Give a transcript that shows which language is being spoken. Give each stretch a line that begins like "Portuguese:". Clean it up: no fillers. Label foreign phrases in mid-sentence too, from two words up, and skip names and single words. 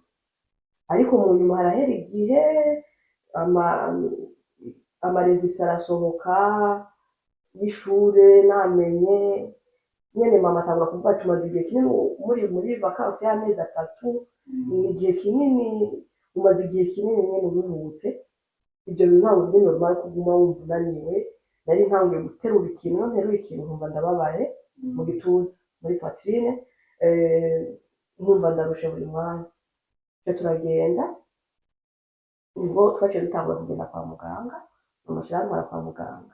Rundi: Ariko mu nyuma harahera igihe amarezita arasohoka y'ishure, namenye nyene mama atangura kuvuga ati umaze igihe kinini muri vacances y'amezi 3, ni igihe kinini, umaze igihe kinini nyene uruhutse. Ibyo bintu ntabwo biri normal kuguma wumva unaniwe. Nari ntanguye guterura ikintu, nterura ikintu nkumva ndababaye mu gituza, muri poitrine, nkumva ndarushe buri mwanya. Turagenda, ubwo twaciye dutangura kugenda kwa muganga, amashira antwara kwa muganga.